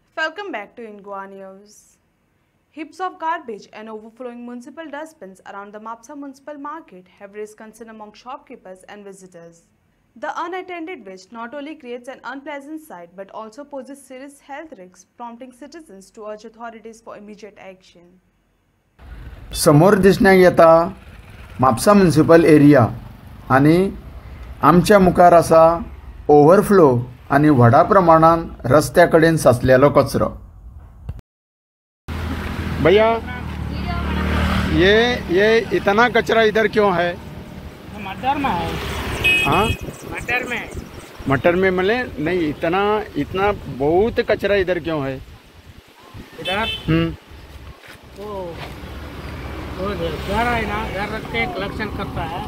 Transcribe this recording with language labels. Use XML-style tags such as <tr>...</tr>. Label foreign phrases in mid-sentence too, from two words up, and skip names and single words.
<en>Welcome back to Ingwa News. Heaps of garbage and overflowing municipal dustbins around the Mapsa municipal market have raised concern among shopkeepers and visitors. The unattended waste not only creates an unpleasant sight but also poses serious health risks, prompting citizens to urge authorities for immediate action.</en> <kok>समोर दिसण्याक येता म्हापसा</kok> <en>municipal area</en> <kok>आणि आमच्या मुखार आसा ओव्हरफ्लो आणि व्हडा प्रमाणान रस्त्या कडेन साचलेलो कचरो।</kok> <hi>भैया ये इतना कचरा इधर क्यों है? मटर में है। हाँ मटर में मिले नहीं, इतना बहुत कचरा इधर क्यों है? इधर वो घर है ना, घर रख के कलेक्शन करता है।</hi>